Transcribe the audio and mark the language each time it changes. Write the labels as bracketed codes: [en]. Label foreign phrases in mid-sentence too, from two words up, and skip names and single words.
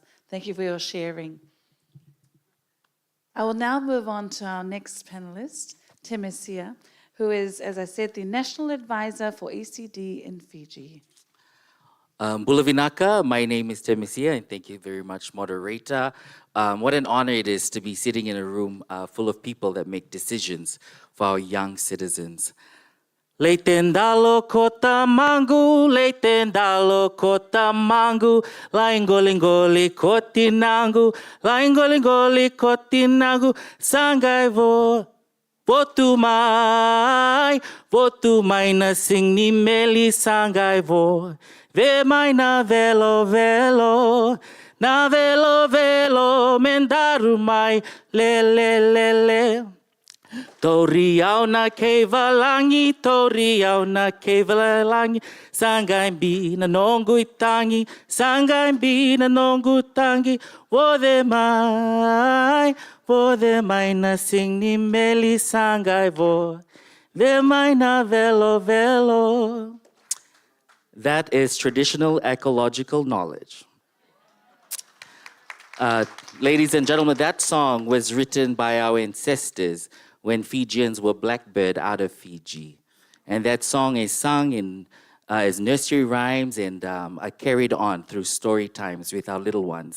[en] Thank you for your sharing. I will now move on to our next panelist, Temesia, who is, as I said, the National Advisor for ECD in Fiji. Bulavinaka, my name is Temesia, and thank you very much, moderator. What an honor it is to be sitting in a room full of people that make decisions for our young citizens. [fj] Leitendalo kota mangu, leitendalo kota mangu, laingolingoli kotinangu, laingolingoli kotinangu, sangai votu mai na sing ni meli sangai ve mai na velo mendaru mai le. Toriau na kevalangi, toriau na kevalangi, sangai bi na nongu tangi, sangai bi na nongu tangi, vode mai na sing ni meli sangai ve mai na velo. [en] That is traditional ecological knowledge. Ladies and gentlemen, that song was written by our ancestors when Fijians were blackbird out of Fiji. And that song is sung in as nursery rhymes and carried on through story times with our little ones.